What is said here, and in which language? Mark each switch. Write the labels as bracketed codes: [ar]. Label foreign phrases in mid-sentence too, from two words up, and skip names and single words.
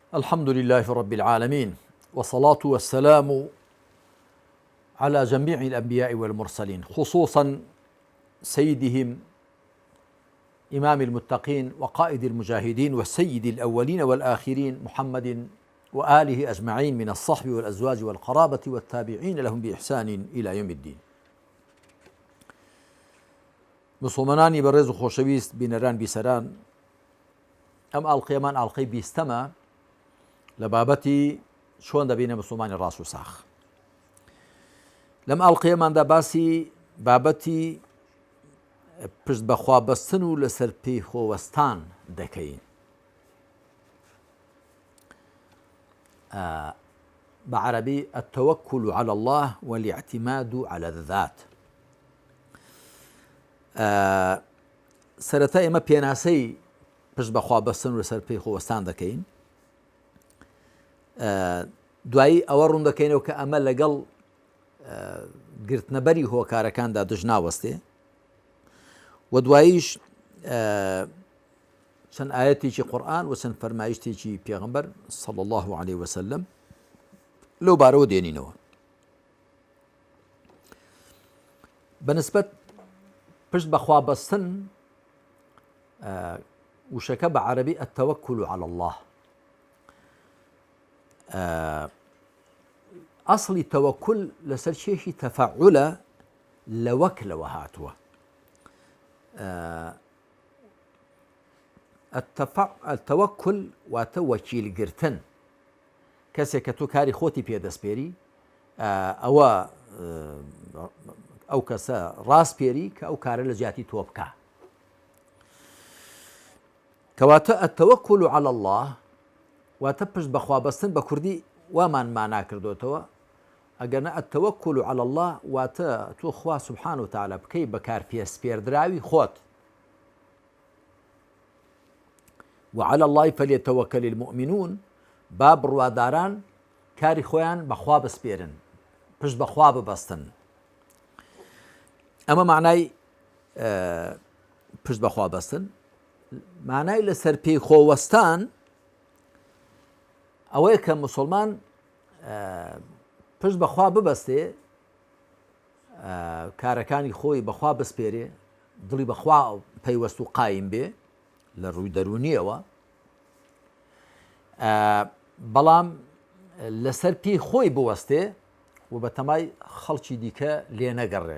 [ar] الحمد لله رب العالمين، والصلاة والسلام على جميع الأنبياء والمرسلين، خصوصا سيدهم إمام المتقين وقائد المجاهدين والسيد الأولين والآخرين محمد وآله أجمعين من الصحب والأزواج والقرابة والتابعين لهم بإحسان إلى يوم الدين. [ckb] مسلمانانی بەڕێز و خۆشەویست بینەران بیسەران، ئەم ئاڵقەیەمان ئاڵقەی بیستەمە لە بابەتی چۆن دەبینە مسلمانی ڕاست و ساخ. لەم ئاڵقەیەماندا باسی بابەتی پشت بەخوا بەستن و لەسەر پێی خۆوەستان دەکەین. [ar] بعربي التوكل على الله والاعتماد على الذات. [ckb] سەرەتا ئێمە پێناسەی پشت بەخوا بەستن و لەسەر پێی خۆوەستان دەکەین، دوایی ئەوە ڕوون دەکەینەوە کە ئەمە لەگەڵ گرتنەبەری هۆکارەکاندا دژ ناوەستێ، و دواییش چەند ئاەتێکی قورئان و چەند فەرمایشتێکی پێغەمبەر [ar] صلی الله عليه وسلم [ckb] لەو بارەوە دێنینەوە. بەنسبەت پشت بەخوا بەستن وشەکە بە عەرەبی [ar] التەوەکل على الله. [ckb] ئەسڵی تەوەکل لەسەر چێشی تەفەعولە لە وەکلەوە هاتووە. التەوەکل واتە وەکیلگرتن، کەسێک کە تۆ کاری خۆتی پێدەستپێری، ئەو کەسە ڕاستپێری کە ئەو کارە لە جیاتی تۆ بکە. کەواتە [ar] التەوەکل على الله [ckb] واتە پشت بەخوا بەستن بە کوردی وامان مانا کردوتەوە. ئەگەرنە [ar] التەوەکل على الله [ckb] واتە تۆ خوا [ar] سوبحانه وتعالى [ckb] بکەی بەکار پێسپێردراوی خۆت. [ar] وعلى الله فليتوكل المؤمنون، [ckb] با بڕواداران کاری خۆیان بەخوا بسپێرن، پشت بەخوا ببەستن. ئەمە معنای پشت بەخوا بەستن. معنای لەسەر پێی خۆوەستان ئەوەیە کە مسلمان پشت بەخوا ببەستێ، کارەکانی خۆی بەخوا بسپێرێ، دڵی بەخوا پەیوەست و قایم بێ لە ڕووی دەرونیەوە، بەڵام لەسەر پێی خۆی بوەستێ و بە تەمای خەڵکی دیکە لێ نەگەڕێ.